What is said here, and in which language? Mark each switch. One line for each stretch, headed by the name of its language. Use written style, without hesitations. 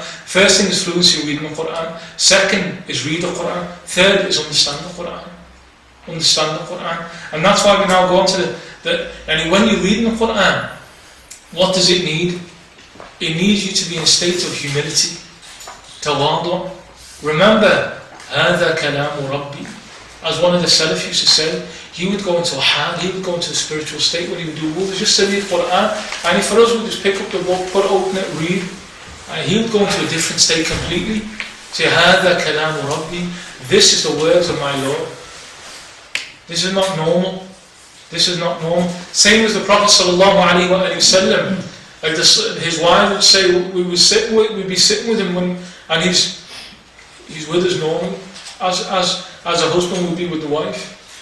English: First thing is fluency, reading the Quran. Second is read the Quran. Third is understand the Quran. Understand the Quran. And that's why we now go on to and when you're reading the Quran, what does it need? It needs you to be in a state of humility. Tawadu.
Arabic: Remember, هذا كلام ربي.
English: As one of the Salaf used to say, he would go into a hal, he would go into a spiritual state when he would do wudu, just to read Quran. And for us, we would just pick up the book, open it, read. And he would go into a different state completely.
Arabic: Say, هذا كلام ربي.
English: This is the words of my Lord. This is not normal. This is not normal. Same as the Prophet ﷺ. Like his wife would say, we'd be sitting with him and he's with us normally, as a husband would be with the wife.